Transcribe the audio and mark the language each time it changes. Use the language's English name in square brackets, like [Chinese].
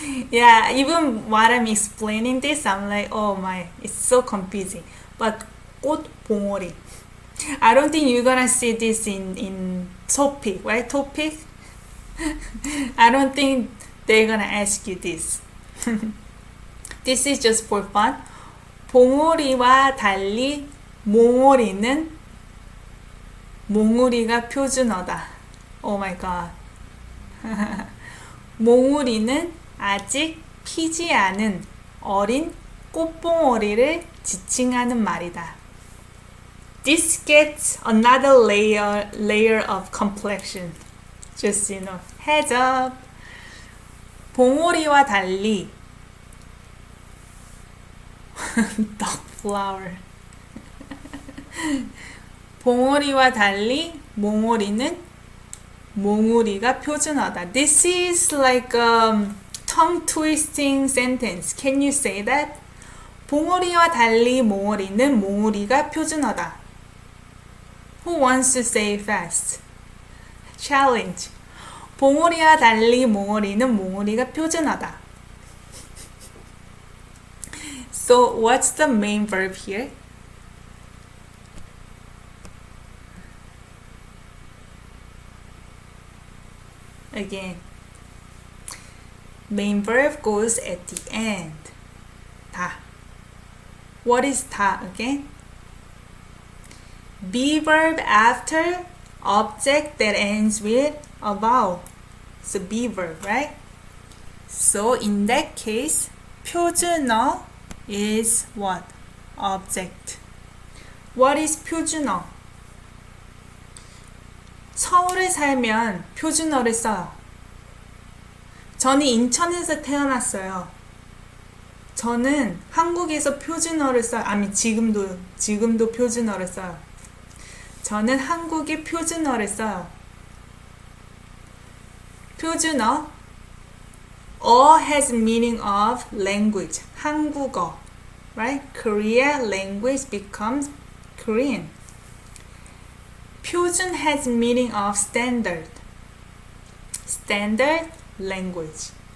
[English] Yeah, even while I'm explaining this, I'm like, oh my, it's so confusing. But 꽃봉오리. I don't think you're gonna see this in topic, right? Topic? I don't think they're gonna ask you this. This is just for fun. [Korean] 봉오리와 달리 몽오리는 몽우리가 표준어다. [English] Oh my god. [Korean] 몽우리는 아직 피지 않은 어린 꽃봉오리를 지칭하는 말이다. [English] This gets another layer of complexion. Just, heads up. [Korean] 봉오리와 달리 [English] dog flower. [Korean] 봉오리와 달리 몽오리는 몽우리가 표준어다. [English] This is like a tongue-twisting sentence. Can you say that? [Korean] 봉오리와 달리 몽오리는 몽우리가 표준어다. [English] Who wants to say it fast? challenge. [Korean] 봉오리와 달리 몽오리는 몽오리가 표준어다. [English] So what's the main verb here? Again, main verb goes at the end. 다. What is 다 again? Be verb after object that ends with a vowel. So be verb, right? So in that case, 표준어 is what? Object. What is 표준어? [Korean] 서울에 살면 표준어를 써요. 저는 인천에서 태어났어요. 저는 한국에서 표준어를 써요. 아니, 지금도 표준어를 써요. 저는 한국의 표준어를 써요. [English] 표준어 어 has meaning of language. 한국어, right? Korea language becomes Korean. 표준 has meaning of standard. Standard language.